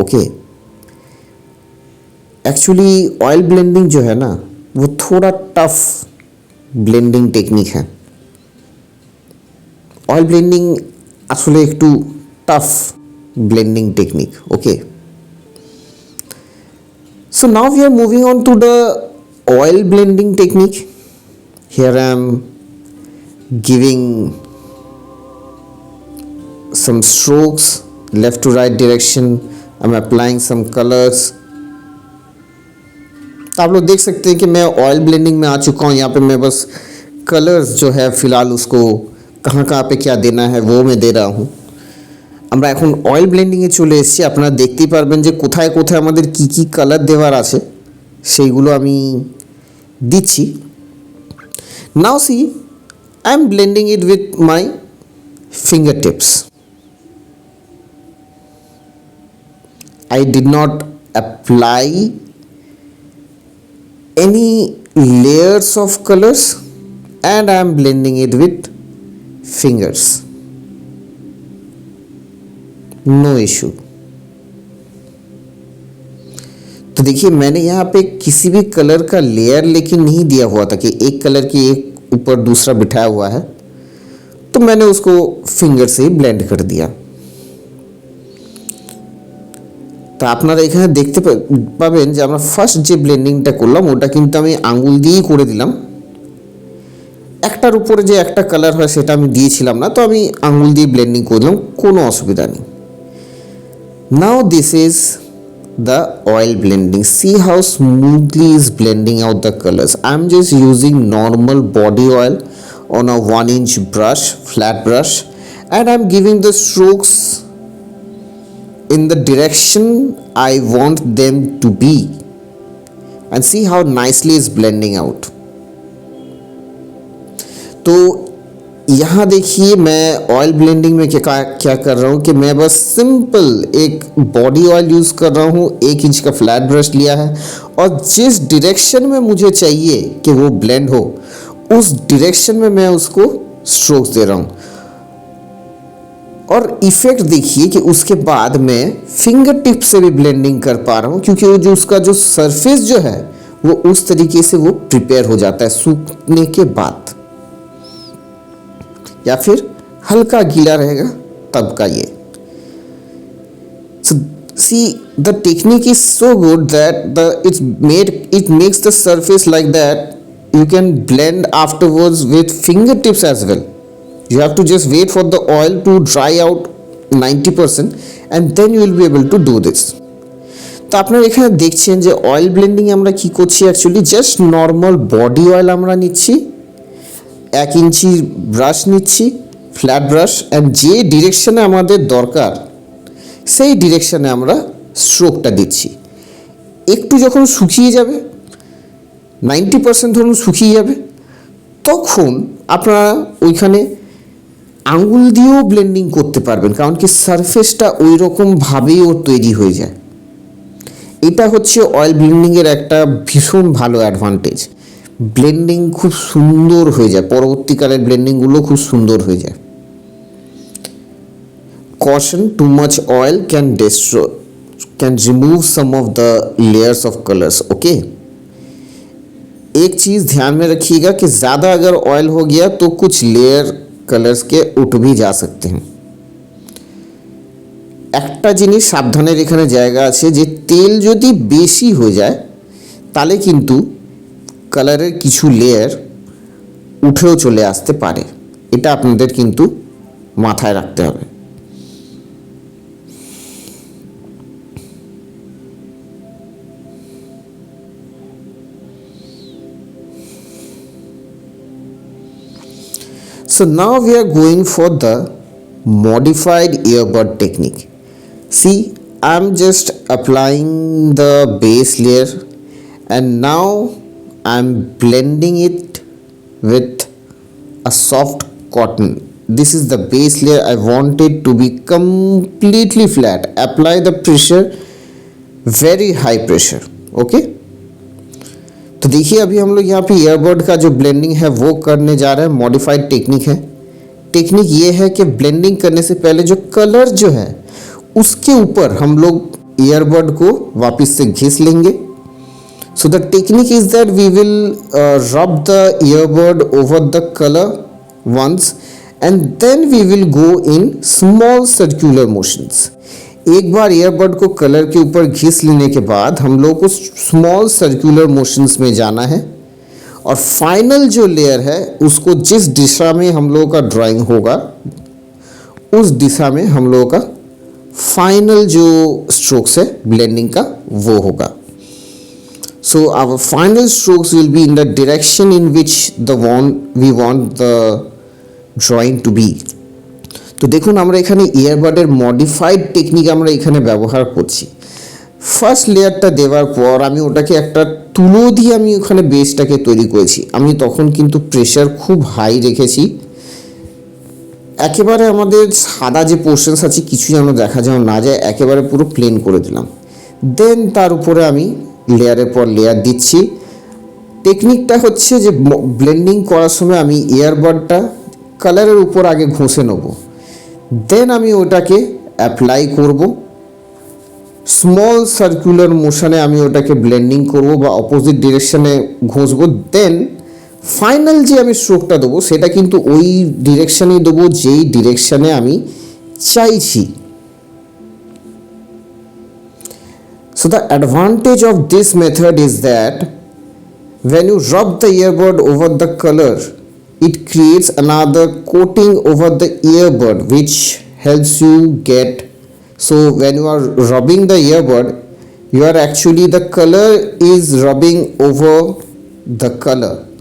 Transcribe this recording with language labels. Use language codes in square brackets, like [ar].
[hi] Okay, actually oil blending जो है ना वो थोड़ा टफ ब्लेंडिंग टेक्निक है। [bn] ऑयल ब्लेंडिंग আসলে একটু tough blending technique. [en] Okay, so now we are moving on to the oil blending technique. Here I am giving some strokes left to right direction. I'm applying some colors. [hi] तो आप लोग देख सकते हैं कि मैं ऑयल ब्लेंडिंग में आ चुका हूँ। यहाँ पे मैं बस कलर्स जो है फ़िलहाल उसको कहाँ कहाँ पे क्या देना है वो मैं दे रहा हूँ। [bn] আমরা এখন অয়েল ব্লেন্ডিংয়ে চলে এসেছি। আপনারা দেখতেই পারবেন যে কোথায় কোথায় আমাদের কী কী কালার দেওয়ার আছে সেইগুলো আমি দিচ্ছি। [en] Now see I am blending it with my finger tips. I did not apply any layers of colors and I am blending it with fingers, no issue। [hi] तो देखिए मैंने यहाँ पे किसी भी कलर का लेयर लेकिन नहीं दिया हुआ था कि एक कलर की एक ऊपर दूसरा बिठाया हुआ है, तो मैंने उसको फिंगर से ही ब्लेंड कर दिया। [bn] তো আপনারা এখানে দেখতে পাবেন যে আমরা ফার্স্ট যে ব্লেন্ডিংটা করলাম ওটা কিন্তু আমি আঙুল দিয়েই করে দিলাম। একটার উপরে যে একটা কালার হয় সেটা আমি দিয়েছিলাম না, তো আমি আঙুল দিয়ে ব্লেন্ডিং করলাম, কোনো অসুবিধা নেই। [en] Now this is the oil blending. See how smoothly is blending out the colours. I am just using normal body oil on a 1 inch brush, flat brush, and I am giving the strokes in the direction I want them to be, and see how nicely it's blending out. तो [hi] यहाँ देखिए मैं oil blending में क्या क्या कर रहा हूँ कि मैं बस सिंपल एक बॉडी ऑयल यूज़ कर रहा हूँ, 1 इंच का फ्लैट ब्रश लिया है और जिस डायरेक्शन में मुझे चाहिए कि वो ब्लेंड हो उस डायरेक्शन में मैं उसको स्ट्रोक्स दे रहा हूँ। और इफ़ेक्ट देखिए कि उसके बाद मैं फिंगर टिप से भी ब्लेंडिंग कर पा रहा हूँ, क्योंकि वो जो उसका जो सरफेस जो है वो उस तरीके से वो प्रिपेयर हो जाता है सूखने के बाद, या फिर हल्का गीला रहेगा तब का ये। [en] See, the technique is so good that it makes the surface like that you can blend afterwards with fingertips as well. You have to just wait for the oil to dry out 90% and then you will be able to do this. [bn] তো আপনারা এখানে দেখছেন যে oil blending আমরা কি করছি, actually just normal body oil আমরা নিচ্ছি, 1 ইঞ্চি ব্রাশ নিচ্ছি, ফ্ল্যাট ব্রাশ, অ্যান্ড যে ডিরেকশনে আমাদের দরকার সেই ডিরেকশনে আমরা স্ট্রোকটা দিচ্ছি। একটু যখন শুকিয়ে যাবে, 90% ধরুন শুকিয়ে যাবে, তখন আপনারা ওইখানে আঙুল দিয়েও ব্লেন্ডিং করতে পারবেন, কারণ কি সারফেসটা ওই রকমভাবেই ওর তৈরি হয়ে যায়। এটা হচ্ছে অয়েল ব্লেন্ডিংয়ের একটা ভীষণ ভালো অ্যাডভান্টেজ। ব্লেন্ডিং খুব সুন্দর হয়ে যায়, পরবর্তীকালের ব্লেন্ডিংগুলো খুব সুন্দর হয়ে যায়। [en] Caution, too much oil can remove some of the layers of colors. [hi] Okay, एक चीज़ ध्यान में रखिएगा कि ज़्यादा अगर ऑयल हो गया तो कुछ लेयर कलर्स के उठ भी जा सकते हैं। [bn] একটা জিনিস সাবধানের এখানে জায়গা আছে যে তেল যদি বেশি হয়ে যায় তাহলে কিন্তু কালারের কিছু লেয়ার উঠেও চলে আসতে পারে, এটা আপনাদের কিন্তু মাথায় রাখতে হবে। [en] So now we are going for the modified earbud technique. See, I'm just applying the base layer and now I'm blending it with a soft cotton. This is the base layer. I want it to be completely flat. Apply the pressure, very high pressure. [hi] Okay, तो देखिए अभी हम लोग यहाँ पे earbud का जो blending है वो करने जा रहे हैं। मॉडिफाइड टेक्निक है। टेक्निक ये है कि ब्लेंडिंग करने से पहले जो कलर जो है उसके ऊपर हम लोग ईयरबड को वापस से घिस लेंगे। [en] So the technique is that we will rub the earbud over the colour once and then we will go in small circular motions. [hi] एक बार ईयरबड को कलर के ऊपर घिस लेने के बाद हम लोग को स्मॉल सर्कुलर मोशंस में जाना है और फाइनल जो लेयर है उसको जिस दिशा में हम लोगों का ड्राइंग होगा उस दिशा में हम लोगों का फाइनल जो स्ट्रोक्स है ब्लेंडिंग का वो होगा। [en] So our final strokes will be in the direction in which we want the drawing to be. [bn] তো দেখুন আমরা এখানে ইয়ারবাডের মডিফাইড টেকনিক আমরা এখানে ব্যবহার করছি। ফার্স্ট লেয়ারটা দেওয়ার পর আমি ওটাকে একটা তুলো দিয়ে আমি ওখানে বেসটাকে তৈরি করেছি। আমি তখন কিন্তু প্রেশার খুব হাই রেখেছি, একেবারে আমাদের সাদা যে পোর্শনস আছে কিছু যেন দেখা যেন না যায়, একেবারে পুরো প্লেন করে দিলাম। দেন তার উপরে আমি লেয়ারের পর লেয়ার দিচ্ছি। টেকনিকটা হচ্ছে যে ব্লেন্ডিং করার সময় আমি ইয়ারবাডটা কালারের উপর আগে ঘষে নেব, দেন আমি ওটাকে অ্যাপ্লাই করব, স্মল সার্কুলার মোশনে আমি ওটাকে ব্লেন্ডিং করব বা অপোজিট ডিরেকশনে ঘষবো। দেন ফাইনাল যে আমি স্ট্রোকটা দেবো সেটা কিন্তু ওই ডিরেকশনেই দেবো যেই ডিরেকশনে আমি চাইছি। [en] So the advantage of this method is that when you rub the earbud over the color, it creates another coating over the earbud which helps you get, so when you are rubbing the earbud you are actually the color is rubbing over the color.